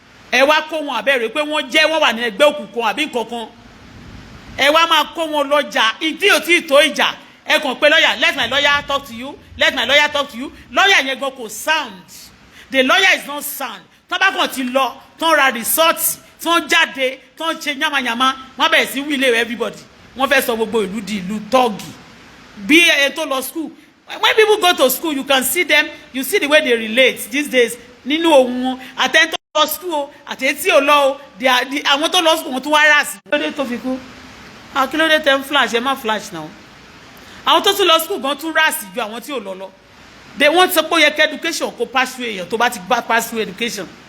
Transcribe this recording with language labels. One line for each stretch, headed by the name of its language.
Yoruba: Ẹ wá kó wọn àbẹ́ rò pé wọ́n wà ní ẹgbẹ́ òkùnkùn àbí nǹkan kan. Ẹ wá máa kó wọn lọ́jà ìdí ò tí ì tó ìjà. Ẹ kàn pé
English: lawyer, let my lawyer talk to you, let my lawyer talk to you.
Yoruba: Lawyer yẹn gan kò sound.
English: The lawyer is not sound.
Yoruba: Tọ́ bá kàn ti lọ, tán ra resort, tán jáde, tán ṣe yamayama, wọ́n bẹ̀rẹ̀ sí wílé everybody. Wọ́n fẹ́ sọ gbogbo ìlú di ìlú tọ́ọ̀gì. Bí ẹ tó lọ school.
English: When people go to school, you can see them, you see the way they relate these days.
Yoruba: Nínú ohun wọn, àtẹ́ntọ́ lọ school o, àtẹ́tí ò lọ o, àwọn tó lọ school wọn tún wá rà sí. Kí ló dé tó fi kú? Kí ló dé tẹ́ ń flash? Ẹ má flash now. Àwọn tó tún lọ school gan tún rà sí ju àwọn tí ò lọ lọ.
English: They want to put your education
Yoruba: kó
English: pass through
Yoruba: èèyàn tó bá ti gba
English: pass through education.